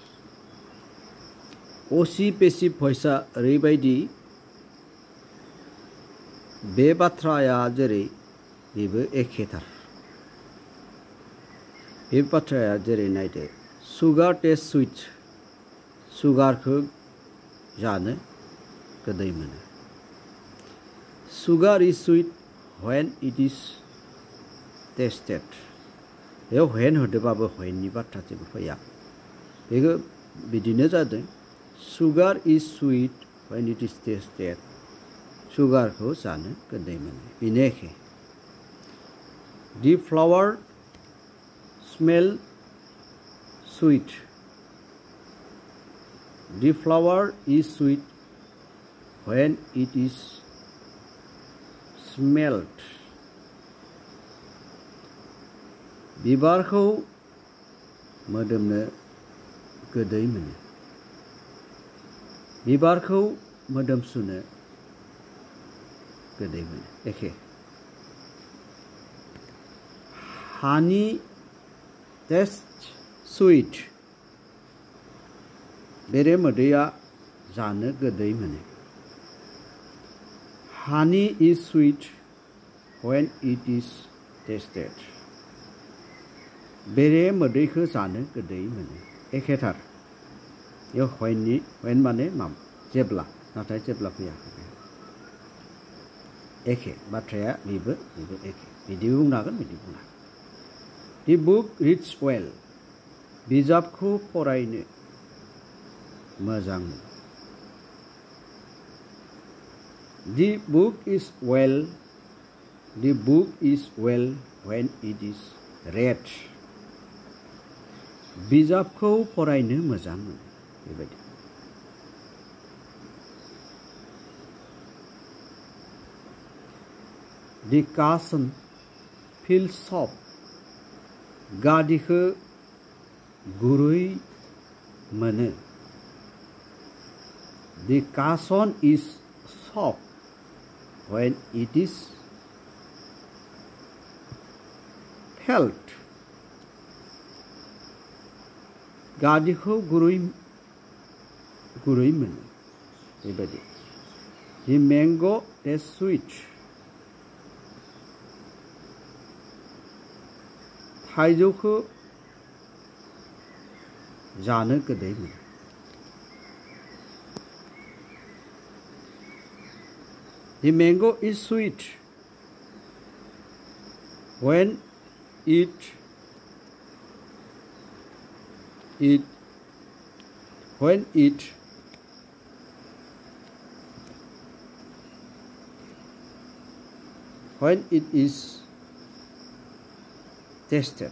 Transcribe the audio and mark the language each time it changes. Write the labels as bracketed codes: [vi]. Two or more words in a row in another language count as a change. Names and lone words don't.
[brx] ओसी पेसिव भइसआ ओरैबायदि बे बाथ्राया जेरै बेबो एखेथार। बे बाथ्राया जेरै नायदो [en] sugar taste sweet [brx] सुगारखौ जानो गोदै मोनो। [en] sugar is sweet when it is tested. [brx] बेयाव व्हेन होदोबाबो व्हेननि बाथ्रा जेबो फैया। [en] बेखौ बिदिनो जादों sugar is sweet when it is tested. [brx] सुगारखौ जानो गोदै मोनो बेनो एखे। [en] the flower smell sweet. the flower is sweet when it is smelled. [brx] बिबारखौ मोदोमनो गोदै मोनो। बिबारखौ मोदोमसुनो गोदै मोनो एखे। [en] honey taste sweet. [brx] बेरे मोदैया जानो गोदै मोनो। [en] honey is sweet when it is tested. [brx] बेरे मोदैखौ जानो गोदै मोनो एखेथार। बेयाव व्हेन माने मा जेब्ला नाथाय जेब्ला फैयाखै एखे बाथ्राया बेबो एखे। बिदिबो बुंनो हागोन बिदि बुंनो हागोन। [en] the book reads well. [brx] बिजाबखौ फरायनो मोजां मोनो। [en] the book is well. the book is well when it is read. [brx] बिजाबखौ फरायनो मोजां मोनो बेबायदि। [en] the cushion feels soft. [brx] गादिखौ गुरै मोनो। [en] The cushion is soft when it is felt. गादिखौ गुरै मोनो बेबायदि The mango tastes sweet. [brx] थाइजौखौ जानो गोदै मोनो [en] The mango is sweet when it is tasted.